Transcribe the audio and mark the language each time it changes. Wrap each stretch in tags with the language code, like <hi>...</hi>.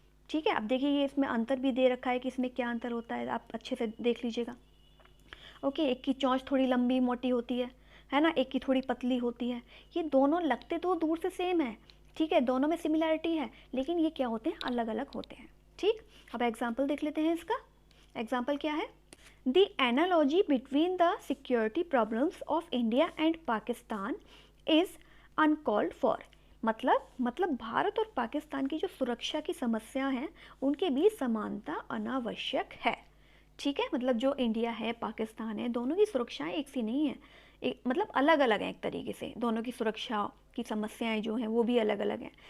<hi>ठीक है, अब देखिए ये इसमें अंतर भी दे रखा है कि इसमें क्या अंतर होता है, आप अच्छे से देख लीजिएगा। ओके, एक की चोंच थोड़ी लंबी मोटी होती है ना, एक की थोड़ी पतली होती है। ये दोनों लगते तो दूर से सेम है, ठीक है, दोनों में सिमिलैरिटी है, लेकिन ये क्या होते हैं, अलग अलग होते हैं। ठीक, अब एग्जाम्पल देख लेते हैं इसका। एग्जाम्पल क्या है,</hi> <en>The analogy between the security problems of India and Pakistan is uncalled for।</en> <hi>मतलब भारत और पाकिस्तान की जो सुरक्षा की समस्या है, उनके बीच समानता अनावश्यक है। ठीक है, मतलब जो इंडिया है पाकिस्तान है, दोनों की सुरक्षाएं एक सी नहीं है, मतलब अलग अलग हैं एक तरीके से, दोनों की सुरक्षा की समस्याएं जो हैं वो भी अलग अलग हैं।</hi>